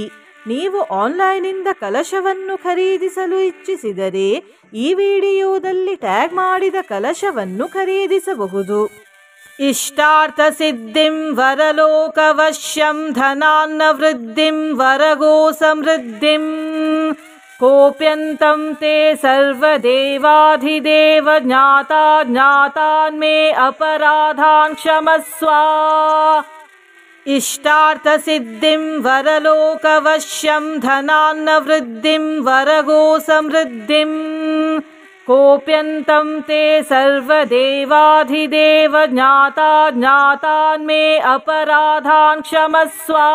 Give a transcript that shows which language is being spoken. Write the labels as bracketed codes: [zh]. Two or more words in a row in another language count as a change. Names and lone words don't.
[kn] ನೀವು ಆನ್ಲೈನಿಂದ ಕಲಶವನ್ನು ಖರೀದಿಸಲು ಇಚ್ಛಿಸಿದರೆ ಈ ವಿಡಿಯೋದಲ್ಲಿ ಟ್ಯಾಗ್ ಮಾಡಿದ ಕಲಶವನ್ನು ಖರೀದಿಸಬಹುದು. [sa] इष्टार्थ सिद्धिं वरलोकवश्यं धनान्न वृद्धिं वरगो समृद्धिं कोप्यन्तं ते सर्वदेवाधिदेव ज्ञाता ज्ञातान्मे अपराधान् क्षमस्व. इष्टार्थ सिद्धिं वरलोकवश्यं धनान्न वृद्धिं वरगो समृद्धिं कोप्यन्तं ते सर्वदेवाधिदेव ज्ञाता ज्ञातान्मे अपराधान् क्षमस्व.